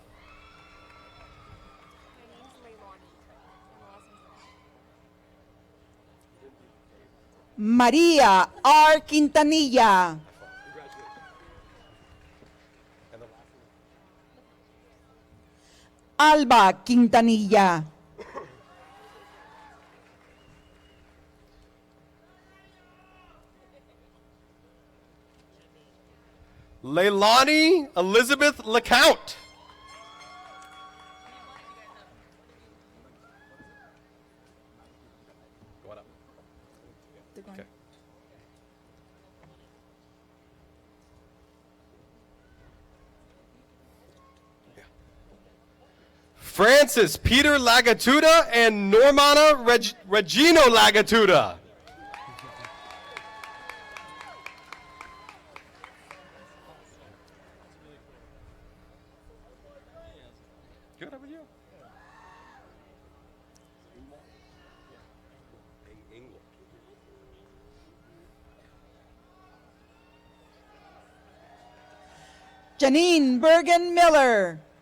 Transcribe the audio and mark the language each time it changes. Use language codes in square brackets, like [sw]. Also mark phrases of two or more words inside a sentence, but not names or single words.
[en] María R. Quintanilla. Alba Quintanilla. Leilani Elizabeth LeCount. Okay. Francis Peter Lagatuda and Normana Regino Lagatuda. Good, how about you? Janine Bergen Miller.